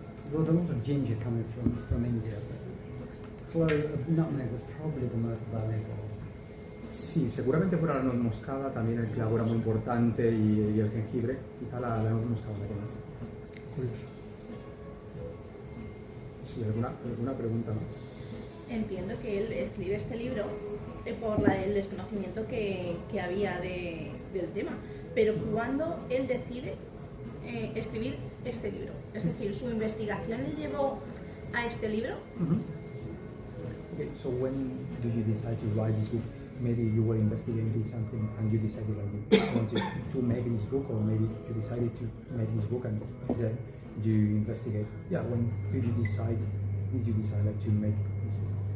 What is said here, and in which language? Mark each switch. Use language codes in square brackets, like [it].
[en] There was a lot of ginger coming from India, but nutmeg was probably the most valuable. [es] Sí, seguramente fuera la nuez moscada, también el clavo era muy importante y el jengibre, quizá la nuez moscada la que más. Curioso. Sí, ¿alguna pregunta más? Entiendo que él escribe este libro por el desconocimiento que había del tema, pero ¿cuándo él decide escribir este libro? Es decir, ¿su investigación le llevó a este libro? [en] Okay, so when do you decide to write this book? Maybe you were investigating something and you decided like you wanted to make this book, or maybe you decided to make this book and then you investigate. Yeah, when did you decide like to make this book?